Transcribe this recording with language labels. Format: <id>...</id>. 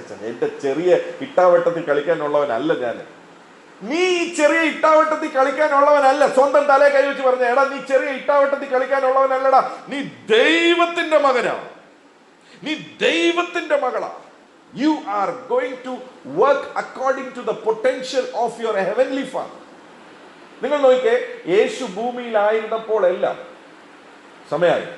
<ml>എന്റെ ചെറിയ ഇട്ടാവട്ടത്തിൽ കളിക്കാനുള്ളവനല്ല ഞാൻ. നീ ചെറിയ ഇട്ടാവട്ടത്തിൽ കളിക്കാനുള്ളവനല്ല. സ്വന്തം തലയെ കൈവച്ച് പറഞ്ഞ, എടാ നീ ചെറിയ ഇട്ടാവട്ടത്തിൽ കളിക്കാനുള്ളവനല്ലടാ, നീ ദൈവത്തിന്റെ മകനാ, നീ ദൈവത്തിന്റെ മകളാ.</ml> <en>You are going to work according to the potential of your heavenly Father.</en> <ml>നിങ്ങൾ നോക്കിക്കേ, യേശു ഭൂമിയിലായിരുന്നപ്പോൾ എല്ലാം സമയമായി.</ml>